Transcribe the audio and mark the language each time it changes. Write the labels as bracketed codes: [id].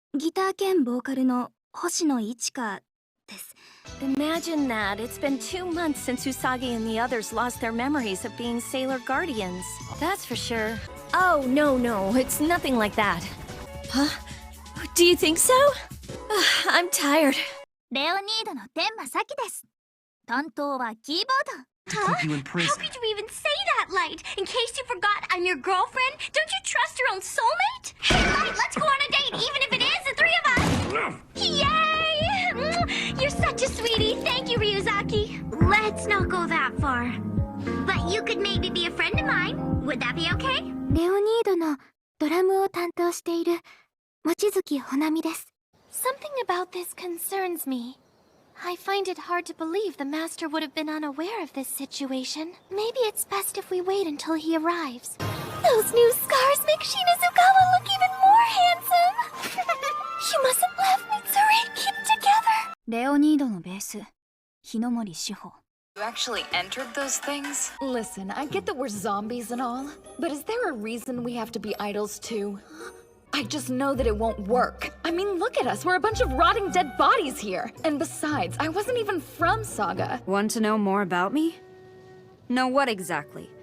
[ja] ギター兼ボーカルの星野一花です。 [en] Imagine that. It's been 2 months since Usagi and the others lost their memories of being Sailor Guardians. That's for sure. Oh, no, it's nothing like that. Huh? Do you think so? I'm tired. [ja] レオニードの天馬咲です。担当はキーボード。 [en] Huh? How could you even say that, Light? In case you forgot, I'm your girlfriend? Don't you trust your own soulmate? Hey, Light, let's go on a date, even if it is the three of us! Yay! You're such a sweetie. Thank you, Ryuzaki. Let's not go that far. But you could maybe be a friend of mine. Would that be okay? [ja] レオニードのドラムを担当している望月ほなみです。 [en] Something about this concerns me. I find it hard to believe the master would have been unaware of this situation. Maybe it's best if we wait until he arrives. Those new scars make Shinazukawa look even more handsome! You mustn't laugh, Mitsuri! Keep together! [ja] レオニードのベース、日の森志保。 [en] You actually entered those things? Listen, I get that we're zombies and all, but is there a reason we have to be idols too? I just know that it won't work. I mean, look at us. We're a bunch of rotting dead bodies here. And besides, I wasn't even from Saga. Want to know more about me? Know what exactly?